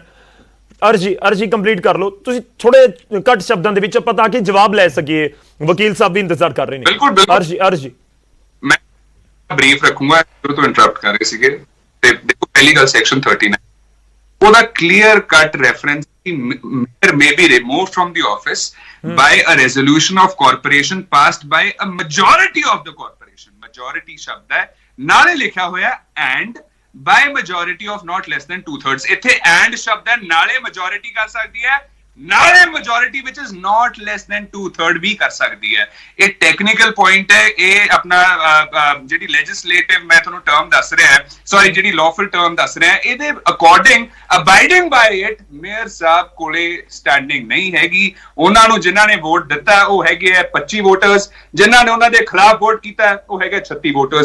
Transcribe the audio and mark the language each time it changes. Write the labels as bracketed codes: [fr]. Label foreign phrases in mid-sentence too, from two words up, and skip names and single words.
[pa] ਅਰਜੀ ਕੰਪਲੀਟ ਕਰ ਲਓ ਤੁਸੀਂ, ਥੋੜੇ ਘੱਟ ਸ਼ਬਦਾਂ ਦੇ ਵਿੱਚ, ਪਤਾ ਕਿ ਜਵਾਬ ਲੈ ਸਕੀਏ। ਵਕੀਲ ਸਾਹਿਬ ਵੀ ਇੰਤਜ਼ਾਰ ਕਰ ਰਹੇ ਨੇ। ਅਰਜੀ ਮੈਂ ਬਰੀਫ ਰੱਖੂੰਗਾ, ਤੋਂ ਇੰਟਰਪਟ ਕਰ ਰਹੇ ਸੀਗੇ। ਤੇ ਦੇਖੋ, ਪਹਿਲੀ ਗੱਲ ਸੈਕਸ਼ਨ 39 ਉਹਦਾ [en] clear cut reference [pa] ਕਿ [en] mayor may be removed from the office by a resolution of corporation passed by a majority of the corporation। majority [pa] ਸ਼ਬਦ ਹੈ, ਨਾਲੇ ਲਿਖਿਆ ਹੋਇਆ [en] and by majority of not less than 2/3। [pa] ਇੱਥੇ and ਸ਼ਬਦ ਹੈ, ਨਾਲੇ majority ਕਰ ਸਕਦੀ ਹੈ, ਨਾਲੇ [en] majority which is not less than 2/3 [pa] ਵੀ ਕਰ ਸਕਦੀ ਹੈ। ਇਹ [en] technical point [pa] ਹੈ। ਇਹ ਆਪਣਾ ਜਿਹੜੀ ਲੈਜਿਸਲੇਟਿਵ ਮੈਂ ਤੁਹਾਨੂੰ ਟਰਮ ਦੱਸ ਰਿਹਾ ਹੈ, ਸੌਰੀ ਜਿਹੜੀ [en] lawful term [pa] ਦੱਸ ਰਿਹਾ ਹੈ, ਇਹਦੇ [en] according abiding by it [pa] ਮੇਅਰ ਸਾਹਿਬ ਕੋਲੇ ਸਟੈਂਡਿੰਗ ਨਹੀਂ ਹੈਗੀ। ਉਹਨਾਂ ਨੂੰ ਜਿਨ੍ਹਾਂ ਨੇ ਵੋਟ ਦਿੱਤਾ ਉਹ ਹੈਗੇ ਆ 25 ਵੋਟਰਸ, ਜਿਨ੍ਹਾਂ ਨੇ ਉਹਨਾਂ ਦੇ ਖਿਲਾਫ ਵੋਟ ਕੀਤਾ ਉਹ ਹੈਗੇ 36 ਵੋਟਰਸ।